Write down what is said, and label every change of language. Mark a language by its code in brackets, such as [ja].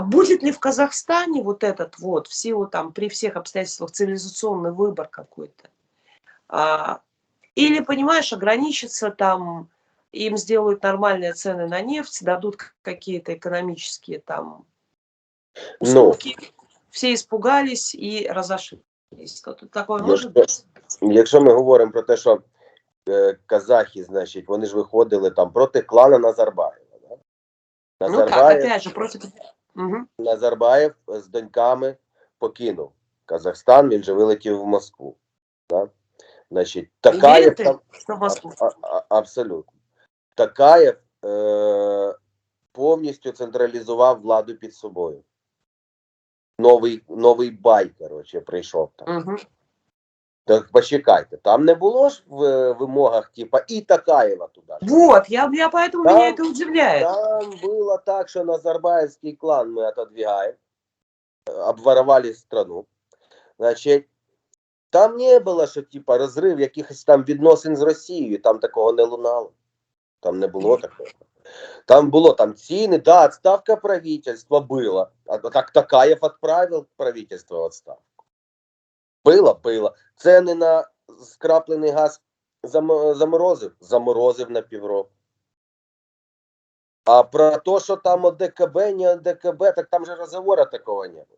[ru] Будет ли в Казахстане вот этот вот, в силу там при всех обстоятельствах цивилизационный выбор какой-то? Или, понимаешь, ограничится там... Им сделают нормальные цены на нефть, дадут какие-то экономические там уступки. Всі испугались і разошлись. Тут такое [uk] може бути? Якщо ми говоримо про те, що казахи, значить, вони ж виходили там проти клана Назарбаєва. [ru] Да? [uk] Назарбаєв, [ru] опять же, [uk] проти... Назарбаєв з доньками покинув Казахстан, він же вилетів в Москву. Да? Значить, Такаєв там... Абсолютно. Такаєв повністю централізував владу під собою. Новий бай, коротше, прийшов там. Так почекайте, там не було ж в вимогах, типа, і Такаєва туди. [ru] Вот, я поэтому там, меня это удивляет. Там было так, что Назарбаевский клан мы отодвигаем, обворовали страну. Значит, [uk] Там не було, що типа розрив якихось там відносин з Росією, там такого не лунало. Там не було такого. Там було там ціни, да, [ru] отставка правительства была. [uk] А так Токаєв відправив [ru] правительство [uk] в отставку. [ru] Было. [uk] Ціни на скраплений газ заморозив на півроку. А про те, що там ОДКБ, не ОДКБ, так там же розговору такого не було.